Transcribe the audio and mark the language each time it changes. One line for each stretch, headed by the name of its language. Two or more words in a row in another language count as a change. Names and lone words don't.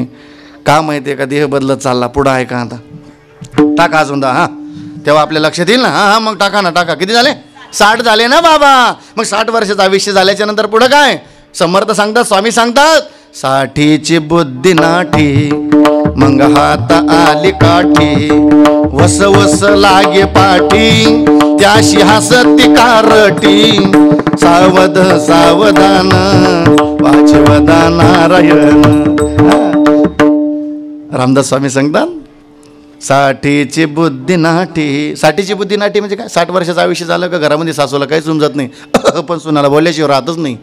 Marathi: का माहिती आहे का देह बदलत चालला. पुढं आहे का आता टाका अजून दा. हां तेव्हा आपल्या लक्षात येईल ना. हां मग टाका ना टाका. किती झाले 60 झाले ना बाबा. मग 60 वर्षाचं आयुष्य झाल्याच्या नंतर पुढं काय समर्थ सांगतात, स्वामी सांगतात 60ची बुद्धी नाठी मग हात आली काठी वस वस लागे पाठी त्याशी हसती कारटी सावध सावधान वाचवदा नारायण. रामदास स्वामी सांगतात 60ची बुद्धी नाठी. 60ची बुद्धी नाठी म्हणजे काय 60 वर्षाचं आयुष्य झालं का घरामध्ये सासूला काही समजत नाही पण सुनाला बोलल्याशिवाय राहतच नाही.